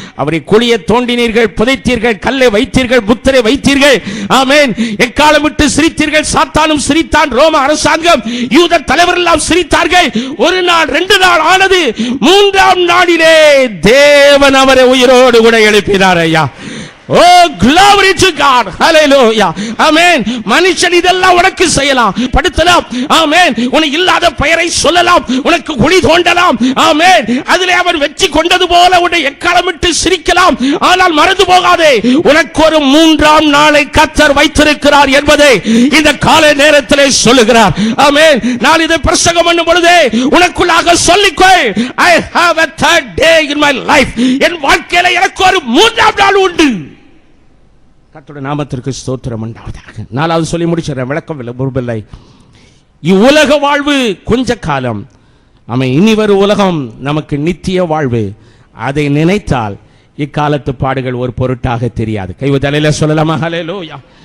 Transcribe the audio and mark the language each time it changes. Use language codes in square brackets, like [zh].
[ta] அவரை குழியை தோண்டினீர்கள், புதைத்தீர்கள், கல்லை வைத்தீர்கள், புத்தரை வைத்தீர்கள். ஆமென். எக்காலம் விட்டு சிரித்தீர்கள், சாத்தானும் சிரித்தான், ரோம அரசாங்கம், யூத தலைவர் எல்லாம் சிரித்தார்கள். 1 நாள் 2 நாள் ஆனது, 3ஆம் நாளிலே தேவன் அவரை உயிரோடு கூட எழுப்பினார். [en] ஐயா, oh glory to God. Hallelujah. Amen. [ta] மனுஷன் இதெல்லாம் உனக்கு செய்யலாம், படுத்தலாம். ஆமென். உனக்கு இல்லாத பெயரை சொல்லலாம், உனக்கு குழி தோண்டலாம். ஆமென். அதிலே அவன் வெற்றி கொண்டது போல உன்னை எக்காலமிட்டு சிரிக்கலாம். ஆனால் மறந்து போகாதே, உனக்கு ஒரு 3ஆம் நாளை கர்த்தர் வைத்திருக்கிறார் என்பதை இந்த காலை நேரத்திலே சொல்லுகிறார். ஆமென். நான் இதை பிரசங்கம் பண்ணும் பொழுது உனக்குள்ளாக சொல்லிக்கொள், [en] I have a 3rd day in my life. [ta] என் வாழ்க்கையில எனக்கு ஒரு 3ஆம் நாள் உண்டு. கர்த்தருடைய நாமத்திற்கு ஸ்தோத்திரம் உண்டாவதாக. 4வது சொல்லி முடிச்சிடறேன், விளக்கம் விரும்பவில்லை. இவ்வுலக வாழ்வு கொஞ்ச காலம். ஆமென். இனி வரும் உலகம் நமக்கு நித்திய வாழ்வு. அதை நினைத்தால் இக்காலத்து பாடுகள் ஒரு பொருட்டாக தெரியாது. கைவதலையில சொல்லலாமா? ஹல்லேலூயா.